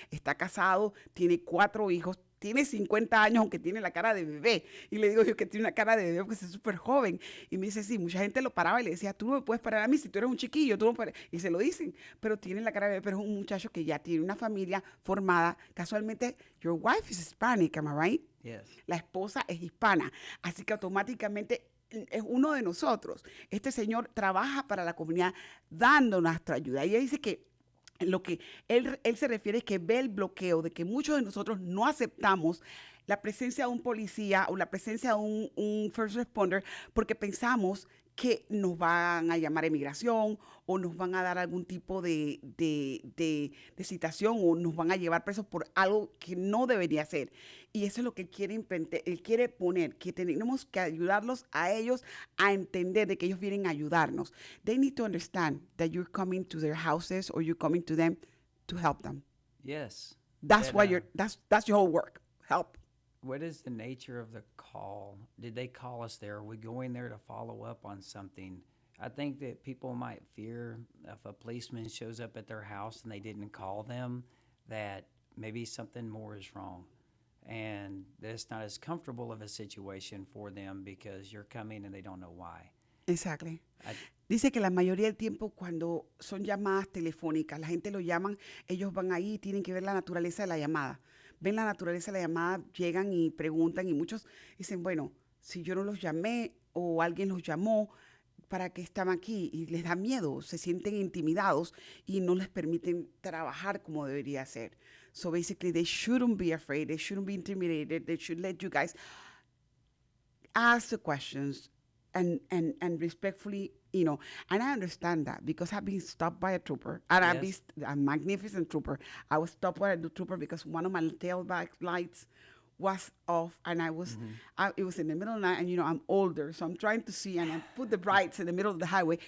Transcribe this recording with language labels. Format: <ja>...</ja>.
<es>Está casado, tiene 4 hijos, tiene 50 años, aunque tiene la cara de bebé. Y le digo yo que tiene una cara de bebé porque es súper joven. Y me dice, sí, mucha gente lo paraba y le decía, tú no me puedes parar a mí si tú eres un chiquillo. Tú no puedes. Y se lo dicen, pero tiene la cara de bebé, pero es un muchacho que ya tiene una familia formada.</es> <en>Casualmente, your wife is Hispanic, am I right? Yes.</en> <es>La esposa es hispana. Así que automáticamente es uno de nosotros. Este señor trabaja para la comunidad dando nuestra ayuda. Y ella dice que lo que él se refiere es que ve el bloqueo de que muchos de nosotros no aceptamos la presencia de un policía o la presencia de un first responder porque pensamos que nos van a llamar a inmigración o nos van a dar algún tipo de citación o nos van a llevar presos por algo que no debería ser. Y eso es lo que él quiere poner, que tenemos que ayudarlos a ellos a entender de que ellos vienen a ayudarnos.</es> <en>They need to understand that you're coming to their houses or you're coming to them to help them. Yes. That's That, why that's your whole work, help. What is the nature of the call? Did they call us there? Are we going there to follow up on something? I think that people might fear if a policeman shows up at their house and they didn't call them, that maybe something more is wrong. And that's not as comfortable of a situation for them because you're coming and they don't know why. Exactly. I-</en> <es>Dice que la mayoría del tiempo cuando son llamadas telefónicas, la gente lo llaman, ellos van ahí y tienen que ver la naturaleza de la llamada. Ven la naturaleza de la llamada, llegan y preguntan y muchos dicen, bueno, si yo no los llamé o alguien los llamó, ¿para qué estaban aquí? Y les da miedo, se sienten intimidados y no les permiten trabajar como debería ser.</es> <en>So basically they shouldn't be afraid, they shouldn't be intimidated, they should let you guys ask the questions and respectfully, you know, and I understand that because I've been stopped by a trooper, and I've Yes. been a magnificent trooper. I was stopped by a trooper because one of my tailback lights was off, and it was in the middle of the night, and you know, I'm older, so I'm trying to see, and I put the brights in the middle of the highway.</en>